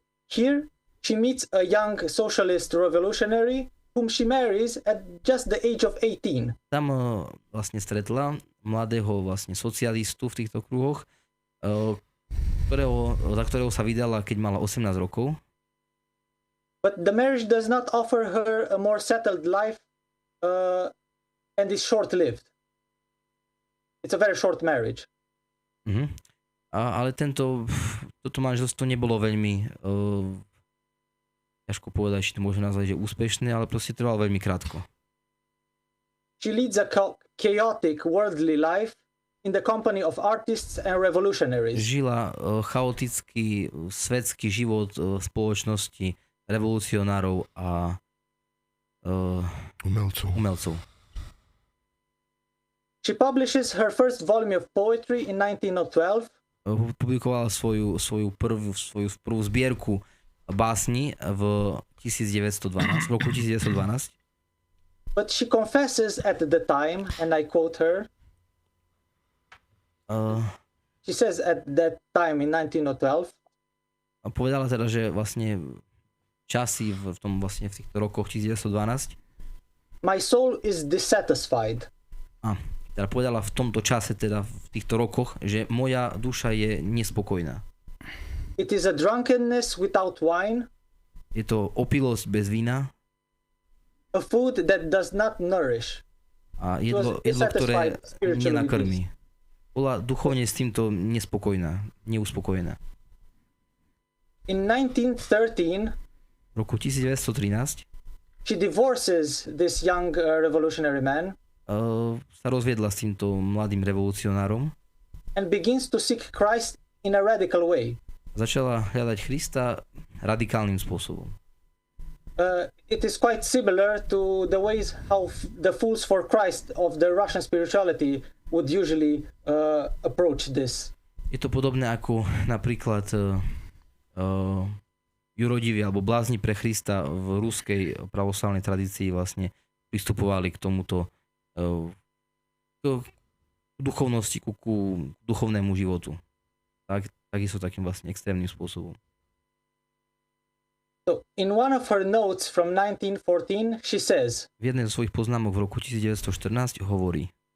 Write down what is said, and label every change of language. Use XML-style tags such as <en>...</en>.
<en>Here she meets a young socialist revolutionary whom she marries at just the age of 18.</en> <sk>Tam vlastne stretla mladého vlastne socialistu v týchto kruhoch, za ktorého sa vydala, keď mala 18 rokov.</sk> <en>But the marriage does not offer her a more settled life and is short-lived. It's a very short marriage.</en> <sk>Ale toto manželstvo nebolo veľmi ťažko povedať, či to môžeme nazvať, že úspešné, ale proste trvalo veľmi krátko.</sk> <en>She leads a chaotic worldly life in the company of artists and revolutionaries.</en> <sk>Žila chaotický svetský život v spoločnosti revolucionárov a umelcov.</sk> <en>She publishes her first volume of poetry in 1912.</en> <sk>Publikovala svoju prvú zbierku básni v 1912, v roku 1912.</sk> <en>But she confesses at the time, and I quote her, she says at that time in 1912,</en> <sk>povedala teda, že vlastne časy v týchto rokoch 1912,</sk> <en>my soul is dissatisfied.</en> <sk>Teda povedala v tomto čase, teda v týchto rokoch, že moja duša je nespokojná.</sk> <en>It is a drunkenness without wine.</en> <sk>Je to opilosť bez vína.</sk> <en>A food that does not nourish.</en> <sk>A jedlo, ktoré nenakrmí. Bola duchovne s týmto nespokojná, neuspokojená.</sk> <en>In 1913,</en> <sk>v roku 1913</sk> <en>she divorces this young revolutionary man</en> <sk>sa rozviedla s týmto mladým revolucionárom</sk> <en>and begins to seek Christ in a radical way.</en> <sk>Začala hľadať Krista radikálnym spôsobom.</sk> <en>It is quite similar to the ways how the fools for Christ of the Russian spirituality would usually approach this.</en> <sk>Je to podobné ako napríklad jurodiví alebo blázni pre Krista v ruskej pravoslavnej tradícii vlastne pristupovali k tomuto k duchovnosti, ku duchovnému životu. Takisto takým vlastne extrémnym spôsobom.</sk> <en>So, in one of her notes from 1914, she says,</en> <sk>v jednej zo svojich poznámok v roku 1914 hovorí:</sk>